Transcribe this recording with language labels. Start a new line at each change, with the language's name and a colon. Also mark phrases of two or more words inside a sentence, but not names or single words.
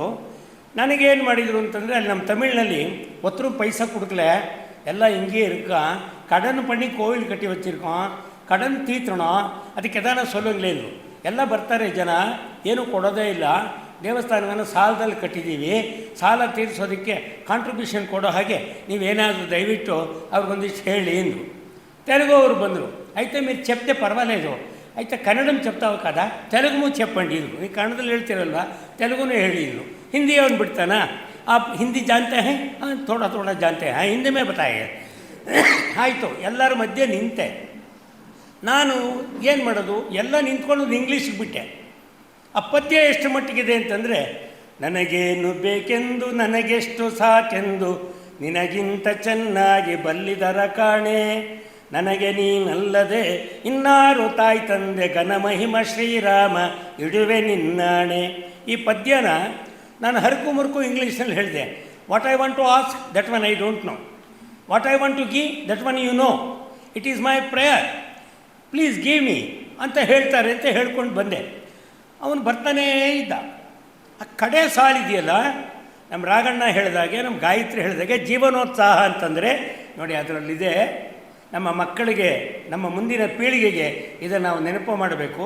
Kannada: ನನಗೇನು ಮಾಡಿದರು ಅಂತಂದರೆ, ಅಲ್ಲಿ ನಮ್ಮ ತಮಿಳಿನಲ್ಲಿ
Tamil: ஒத்தரு பைசா கொடுக்கலை எல்லா இங்க இருக்க கடன் பண்ணி கோவில் கட்டி வச்சிருக்கோ, கடன் தீர்க்கணோ, அதுக்கு ஏதான சொல்லுங்களேன்.
Kannada: ಎಲ್ಲ ಬರ್ತಾರೆ ಜನ, ಏನೂ ಕೊಡೋದೇ ಇಲ್ಲ. ದೇವಸ್ಥಾನವನ್ನು ಸಾಲದಲ್ಲಿ ಕಟ್ಟಿದ್ದೀವಿ, ಸಾಲ ತೀರಿಸೋದಕ್ಕೆ ಕಾಂಟ್ರಿಬ್ಯೂಷನ್ ಕೊಡೋ ಹಾಗೆ ನೀವೇನಾದರೂ ದಯವಿಟ್ಟು ಅವ್ರಿಗೊಂದಿಷ್ಟು ಹೇಳಿ ಅಂದರು. ತೆಲುಗು ಅವರು ಬಂದರು.
Telugu: అయితే మీరు చెప్తే పర్వాలేదు, అయితే కన్నడం చెప్తావు కదా, తెలుగు చెప్పండి ಇದು.
Kannada: ನೀವು ಕನ್ನಡದಲ್ಲಿ ಹೇಳ್ತಿರಲ್ವ, ತೆಲುಗುನೂ ಹೇಳಿ ಇದು. ಹಿಂದಿ ಅವನು ಬಿಡ್ತಾನಾ?
Hindi: आप हिंदी जानते हैं? हाँ, थोड़ा थोड़ा जानते हैं, हिंदी में बताइए.
Kannada: ಆಯಿತು, ಎಲ್ಲರ ಮಧ್ಯೆ ನಿಂತೆ. ನಾನು ಏನು ಮಾಡೋದು, ಎಲ್ಲ ನಿಂತ್ಕೊಳ್ಳೋದು ಇಂಗ್ಲೀಷ್ಗೆ ಬಿಟ್ಟೆ. ಆ ಪದ್ಯ ಎಷ್ಟು ಮಟ್ಟಿಗಿದೆ ಅಂತಂದರೆ, ನನಗೇನು ಬೇಕೆಂದು ನನಗೆಷ್ಟು ಸಾಕೆಂದು ನಿನಗಿಂತ ಚೆನ್ನಾಗಿ ಬಲ್ಲಿದರ ಕಾಣೆ, ನನಗೆ ನೀನಲ್ಲದೆ ಇನ್ನಾರು ತಾಯಿ ತಂದೆ ಘನಮಹಿಮ ಶ್ರೀರಾಮ ಇಡುವೆ ನಿನ್ನಾಣೆ. ಈ ಪದ್ಯನ ನಾನು ಹರಕು ಮುರುಕು ಇಂಗ್ಲೀಷ್ನಲ್ಲಿ ಹೇಳಿದೆ.
English: What I want to ask, that one I don't know. What I want to give, that one you know. It is my prayer, please give me
Kannada: ಅಂತ ಹೇಳ್ತಾರೆ ಅಂತ ಹೇಳ್ಕೊಂಡು ಬಂದೆ. ಅವನು ಬರ್ತಾನೇ ಇದ್ದ. ಆ ಕಡೆ ಸಾಲಿದೆಯಲ್ಲ, ನಮ್ಮ ರಾಘಣ್ಣ ಹೇಳಿದಾಗೆ, ನಮ್ಮ ಗಾಯತ್ರಿ ಹೇಳಿದಾಗೆ, ಜೀವನೋತ್ಸಾಹ ಅಂತಂದರೆ ನೋಡಿ ಅದರಲ್ಲಿದೆ. ನಮ್ಮ ಮಕ್ಕಳಿಗೆ, ನಮ್ಮ ಮುಂದಿನ ಪೀಳಿಗೆಗೆ ಇದನ್ನು ನಾವು ನೆನಪು ಮಾಡಬೇಕು.